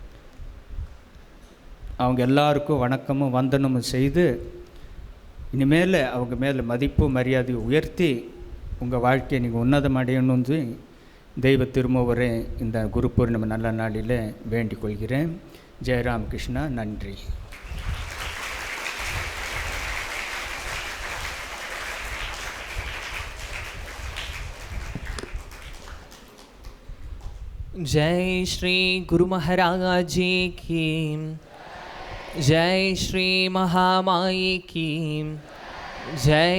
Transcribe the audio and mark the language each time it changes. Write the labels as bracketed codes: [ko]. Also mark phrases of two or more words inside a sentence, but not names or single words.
[ta] அவங்க எல்லாருக்கும் வணக்கமும் வந்தனமும் செய்து இனிமேல் அவங்க மேலே மதிப்பு மரியாதையை உயர்த்தி உங்கள் வாழ்க்கையை நீங்கள் உன்னதம் அடையணும்னு தெய்வ திருமூவரே இந்த குரு பூர்ணிமை நல்ல நாளில் வேண்டிக் கொள்கிறேன். ஜெயராம் கிருஷ்ணா. நன்றி. [hi] जय श्री गुरु महाराज जी की, जय श्री महामाई की, जय